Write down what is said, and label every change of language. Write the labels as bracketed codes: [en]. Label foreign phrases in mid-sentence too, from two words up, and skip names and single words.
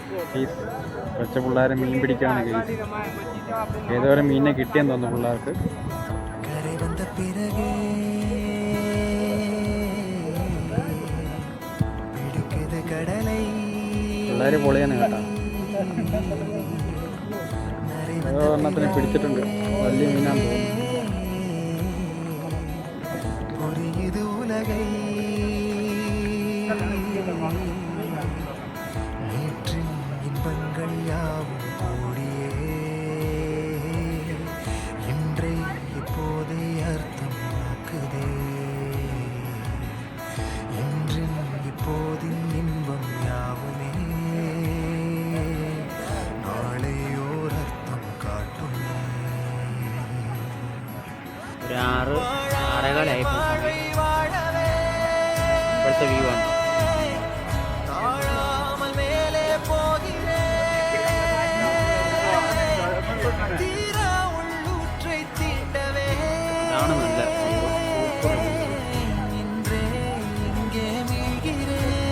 [ml] കേസ് കുറച്ച് പിള്ളേരെ മീൻ പിടിക്കാണ് കേസ്. ഏതോരം മീനിനെ കിട്ടിയെന്ന് തോന്നുന്നു പിള്ളേർക്ക്. [ta] கரை வந்த பிறகே பிடிக்குது கடலை [ml] പിള്ളേർ പൊളിയാണ് കേട്ടോ. ഓരോ എണ്ണത്തിനെ പിടിച്ചിട്ടുണ്ട്. വലിയ മീനാന്ന് തോന്നുന്നു. [ta] புரியுது உலகை நேற்றின் இன்பங்கள் யாவும் கூடியே இன்றை இப்போதை அர்த்தமாக்குதே இன்றின் இப்போதின் இன்பம் யாவுமே நாளை ஓர் அர்த்தம் காட்டுமே [ml] ഒരു 6-6:15 ഇപ്പോഴത്തെ വ്യൂ ആണ്. [ta] தாழாமல் மேலே போகிறேன் தீரா உள்ளூற்றை தீண்டவே [ml] ഇതാണ് നല്ല സൂപ്പർ. [ta] இன்றே இங்கே மீழ்கிறேன்